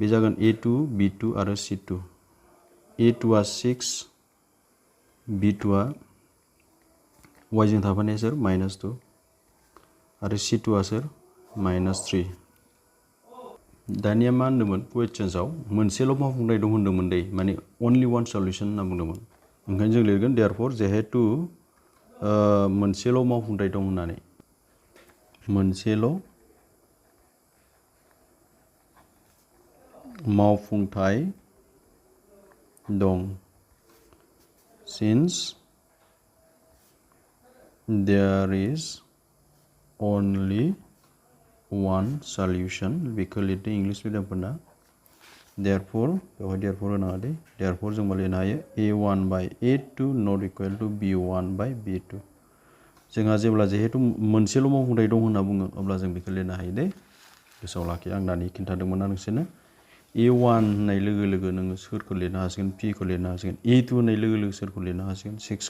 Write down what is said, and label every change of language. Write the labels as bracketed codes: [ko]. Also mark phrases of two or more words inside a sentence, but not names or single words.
[brx] जागोन a2 b2 आरो c2 a2आ 6 b2आ y जों थाफानाया सोर -2 आरो c2आ सोर -3 दानिया मा होनदोंमोन कुवेश्चन्सआव मोनसेल' मावफुंथाय दं होनदोंमोन दै माने अनलि वान सल्युशन होनना बुंदोंमोन ओंखायनो जों लिरगोन देयरफर जिहेतु मोनसेल' मावफुंथाय दं होननानै मोनसेल' मावफुंथाय दं [en] since there is only one solution [brx] बेखौ लिरदों इंलिश मिडियामफोरना देयरफर बेवहाय देयरफर होनाङा दे देयरफर जों मा लिरनो हायो [en] a1/a2 not equal to b1/b2 [brx] जोंहा जेब्ला जिहेतु मोनसेल' मावफुंथाय दं होनना बुङो अब्ला जों बेखौ लिरनो हायो दे गोसोआव लाखि आं दानि खिन्थादोंमोन ना नोंसोरनो A1 होननाय लोगो लोगो नोङो सोरखौ लिरनो हासिगोन P खौ लिरनो हासिगोन A2 होननाय लोगो लोगो सोरखौ लिरनो हासिगोन 6